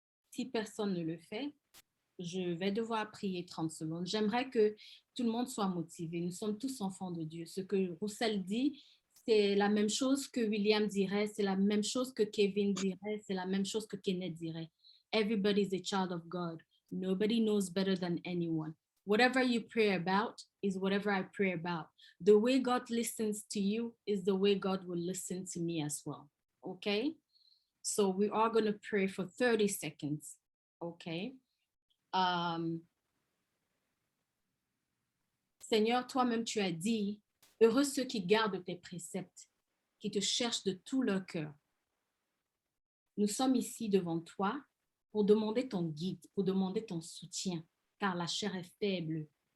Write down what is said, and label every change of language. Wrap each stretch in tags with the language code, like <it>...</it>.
<fr>Si personne ne le fait, je vais devoir prier 30 secondes. J'aimerais que tout le monde soit motivé. Nous sommes tous enfants de Dieu. Ce que Roussel dit, c'est la même chose que William dirait, c'est la même chose que Kevin dirait, c'est la même chose que Kenneth dirait.</fr> <en>Everybody is a child of God. Nobody knows better than anyone. Whatever you pray about is whatever I pray about. The way God listens to you is the way God will listen to me as well. Okay? So we are going to pray for 30 seconds. Okay?</en> <fr>Seigneur, toi-même, tu as dit, heureux ceux qui gardent tes préceptes, qui te cherchent de tout leur cœur. Nous sommes ici devant toi pour demander ton guide, pour demander ton soutien, car la chair est faible.</fr>